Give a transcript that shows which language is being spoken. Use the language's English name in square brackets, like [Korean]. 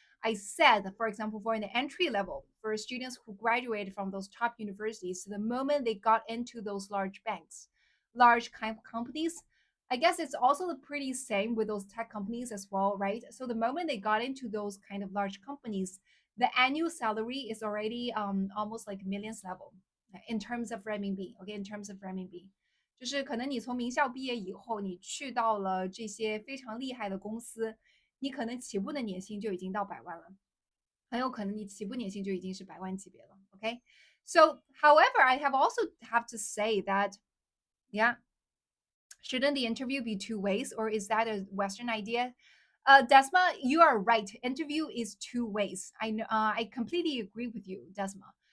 [English] I said, for example, for an entry level, for students who graduated from those top universities, the moment they got into those large banks, large kind of companies, I guess it's also the pretty same with those tech companies as well, right? So the moment they got into those kind of large companies, the annual salary is already almost like millions level in terms of renminbi. Okay, in terms of renminbi， [Chinese] 就是可能你从名校毕业以后，你去到了这些非常厉害的公司，你可能起步的年薪就已经到100万了，很有可能你起步年薪就已经是100万级别了。 [English] Okay, so however, I have also have to say that yeah, shouldn't the interview be two ways, or is that a Western idea? Desma, you are right. Interview is two ways. I completely agree with you, Desma.